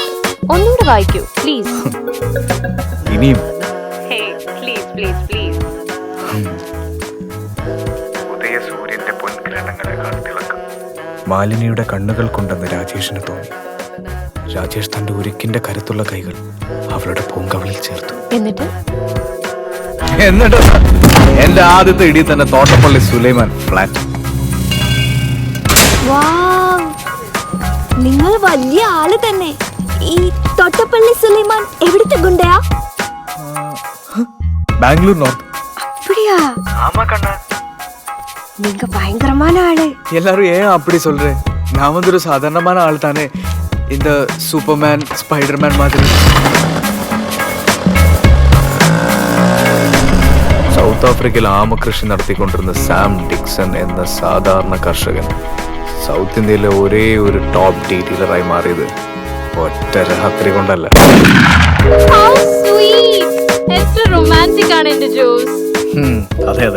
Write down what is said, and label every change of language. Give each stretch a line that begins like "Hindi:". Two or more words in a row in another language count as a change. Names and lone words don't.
Malayalam: ഒന്നുകൂടെ വായിക്കൂ പ്ലീസ്. ഇനിയും
English: Hey, please, please, please.
Malayalam: ഉദയസൂര്യന്റെ പൊൻകിരണങ്ങളെക്കാൾ തിളക്കം മാലിനിയുടെ കണ്ണുകൾ കൊണ്ടെന്ന് രാജേഷിന് തോന്നി. രാജേഷ് തന്റെ ഉരുക്കിന്റെ കരുത്തുള്ള കൈകൾ അവളുടെ പൂങ്കവളിൽ ചേർത്തു. എന്നിട്ട് എന്റെ ആദ്യത്തെ ഇടി തന്നെ തോട്ടപ്പള്ളി സുലൈമാൻ ഫ്ലാറ്റ്. നിങ്ങൾ വലിയ ആള് തന്നെ. ഈ തൊട്ടപ്പള്ളി സുലൈമാൻ എവിടുത്തെ ഗുണ്ടയാ? ബാംഗ്ലൂർ നോർത്ത്.
Tamil: அப்படியா? ஆமா கண்ணா. நீங்க பயங்கரமான ஆளு. எல்லாரும் ஏன் அப்படி சொல்றேன்? நான் வந்து ஒரு சாதாரணமான ஆள் தானே. இந்த சூப்பர்மேன் ஸ்பைடர்மேன் மாதிரி.
Malayalam: സൗത്ത് ആഫ്രിക്കയിൽ ആമകൃഷി നടത്തിക്കൊണ്ടിരുന്ന സാം ഡിക്സൺ എന്ന സാധാരണ കർഷകൻ സൗത്ത് ഇന്ത്യയിലെ ഒരേ ഒരു ടോപ്പ് ഡീറ്റെയിലറായി മാറിയത് ഒറ്റ രാത്രി കൊണ്ടല്ല. അതെ അതെ.